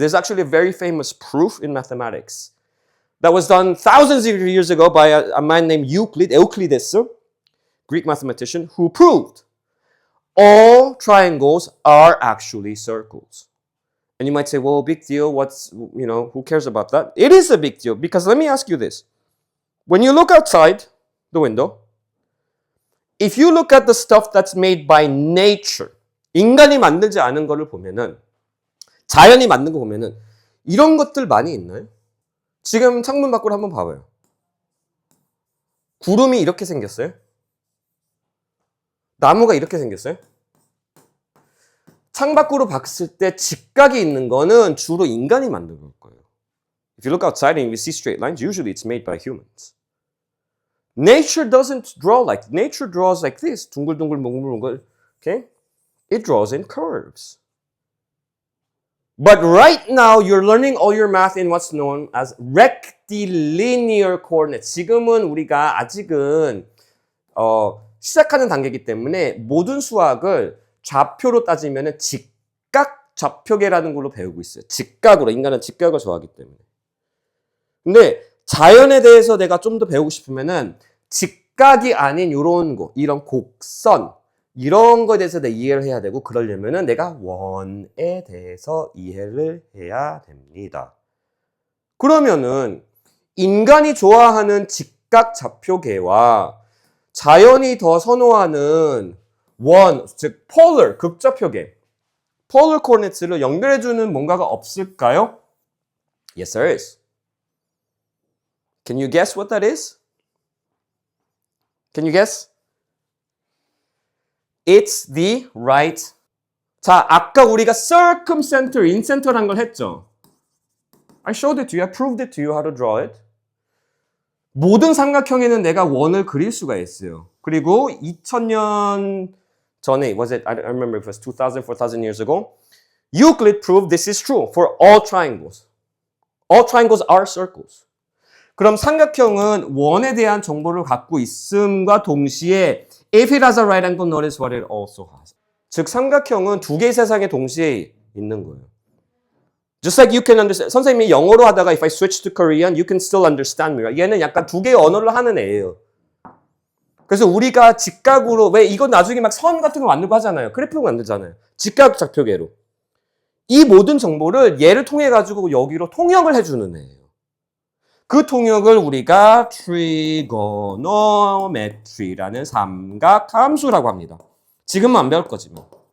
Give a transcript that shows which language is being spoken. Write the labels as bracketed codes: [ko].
[en] There's actually a very famous proof in mathematics that was done thousands of years ago by a man named Euclides, Greek mathematician, who proved all triangles are actually circles. And you might say, well, big deal, who cares about that? It is a big deal because let me ask you this. When you look outside the window, if you look at the stuff that's made by nature, [ko] 인간이 만들지 않은 거를 보면은, 자연이 만든 거 보면은, 이런 것들 많이 있나요? 지금 창문 밖으로 한번 봐봐요. 구름이 이렇게 생겼어요? 나무가 이렇게 생겼어요? 창밖으로 봤을 때 직각이 있는 거는 주로 인간이 만든 걸 거예요. [en] If you look outside and you see straight lines, usually it's made by humans. Nature doesn't draw like, nature draws like this. [ko] 둥글둥글 몽글몽글. [en] Okay? It draws in curves. But right now, you're learning all your math in what's known as rectilinear coordinates. [ko] 지금은 우리가 아직은 시작하는 단계이기 때문에 모든 수학을 좌표로 따지면 직각 좌표계라는 걸로 배우고 있어요. 직각으로. 인간은 직각을 좋아하기 때문에. 근데 자연에 대해서 내가 좀 더 배우고 싶으면은 직각이 아닌 이런 거, 이런 곡선, 이런 거에 대해서 내가 이해를 해야 되고, 그러려면은 내가 원에 대해서 이해를 해야 됩니다. 그러면은 인간이 좋아하는 직각 좌표계와 자연이 더 선호하는 원, 즉 polar, 극좌표계, polar coordinates를 연결해주는 뭔가가 없을까요? [en] Yes, there is. Can you guess what that is? Can you guess? It's the right. [ko] 자, 아까 우리가 circumcenter, incenter란 걸 했죠. [en] I showed it to you. I proved it to you how to draw it. [ko] 모든 삼각형에는 내가 원을 그릴 수가 있어요. 그리고 2000년 전에, [en] was it? I don't remember if it was 2000, 4000 years ago. Euclid proved this is true for all triangles. All triangles are circles. [ko] 그럼 삼각형은 원에 대한 정보를 갖고 있음과 동시에 [en] if it has a right angle, notice what it also has. [ko] 즉 삼각형은 두 개의 세상에 동시에 있는 거예요. [en] Just like you can understand. [ko] 선생님이 영어로 하다가 [en] if I switch to Korean, you can still understand me. [ko] 얘는 약간 두 개의 언어를 하는 애예요. 그래서 우리가 직각으로, 왜 이건 나중에 막 선 같은 거 만들고 하잖아요. 그래프 만들잖아요. 직각 좌표계로. 이 모든 정보를 얘를 통해 가지고 여기로 통역을 해주는 애예요. 그 통역을 우리가 trigonometry라는 삼각 함수라고 합니다. 지금은 안 배울 거지만.